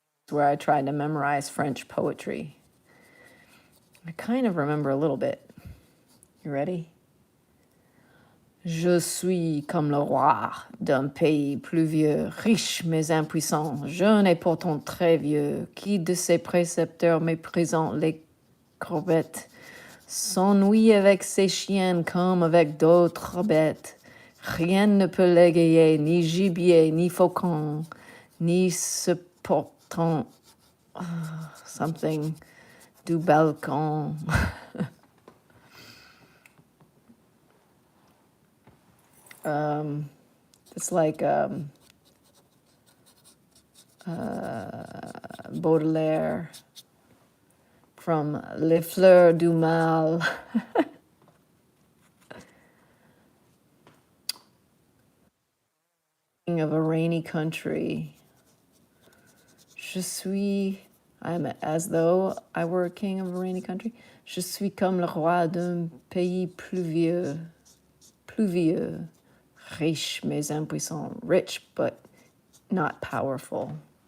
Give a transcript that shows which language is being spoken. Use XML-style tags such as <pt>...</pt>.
<en>Where I tried to memorize French poetry. I kind of remember a little bit. You ready?</en> <fr>Je suis comme le roi d'un pays pluvieux, riche mais impuissant, jeune et pourtant très vieux, qui de ses précepteurs méprisant les corbettes, s'ennuie avec ses chiennes comme avec d'autres bêtes. Rien ne peut l'égayer, ni gibier, ni faucon, ni se portant something du balcon.</fr> <en>It's like Baudelaire from Les Fleurs du Mal. King of a rainy country. Je suis, I'm as though I were a king of a rainy country.</en> <fr>Je suis comme le roi d'un pays pluvieux, pluvieux, riche mais impuissant, rich but not powerful.</fr>